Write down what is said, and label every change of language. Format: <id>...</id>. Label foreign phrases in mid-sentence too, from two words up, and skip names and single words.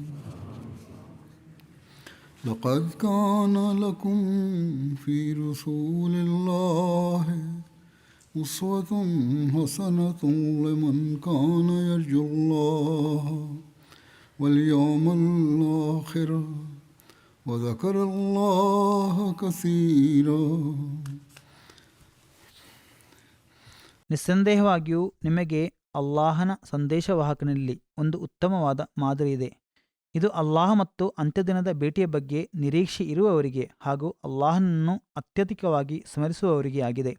<ar>لقد كان لكم في رسول الله أسوة حسنة لمن كان يرجو الله واليوم الآخر وذكر الله كثيرا.</ar> <kn>ನಿಸ್ಸಂದೇಹವಾಗಿಯೂ ನಿಮಗೆ ಅಲ್ಲಾಹನ ಸಂದೇಶವಾಹಕನಲ್ಲಿ ಒಂದು ಉತ್ತಮವಾದ ಮಾದರಿಯಿದೆ. ಇದು ಅಲ್ಲಾಹ ಮತ್ತು ಅಂತ್ಯದಿನದ ಭೇಟಿಯ ಬಗ್ಗೆ ನಿರೀಕ್ಷೆ ಇರುವವರಿಗೆ ಹಾಗೂ ಅಲ್ಲಾಹನನ್ನು ಅತ್ಯಧಿಕವಾಗಿ ಸ್ಮರಿಸುವವರಿಗೆ ಆಗಿದೆ.</kn>